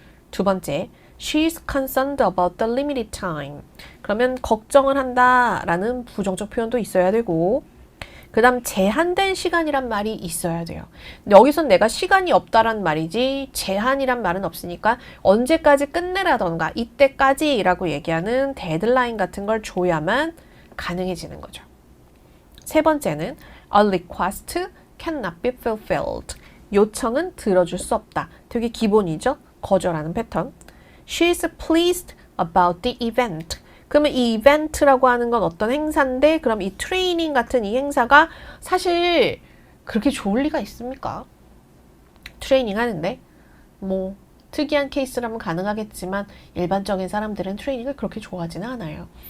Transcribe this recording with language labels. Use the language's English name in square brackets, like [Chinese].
[Korean] 두 번째, [English] she's concerned about the limited time. [Korean] 그러면 걱정을 한다라는 부정적 표현도 있어야 되고, 그 다음 제한된 시간이란 말이 있어야 돼요. 여기선 내가 시간이 없다란 말이지 제한이란 말은 없으니까 언제까지 끝내라던가 이때까지라고 얘기하는 데드라인 같은 걸 줘야만 가능해지는 거죠. 세 번째는 [English] a request cannot be fulfilled. [Korean] 요청은 들어줄 수 없다. 되게 기본이죠. 거절하는 패턴. [English] She's pleased about the event. [Korean] 그러면 이 이벤트라고 하는 건 어떤 행사인데 그럼 이 트레이닝 같은 이 행사가 사실 그렇게 좋을 리가 있습니까? 트레이닝 하는데 뭐 특이한 케이스라면 가능하겠지만 일반적인 사람들은 트레이닝을 그렇게 좋아하지는 않아요.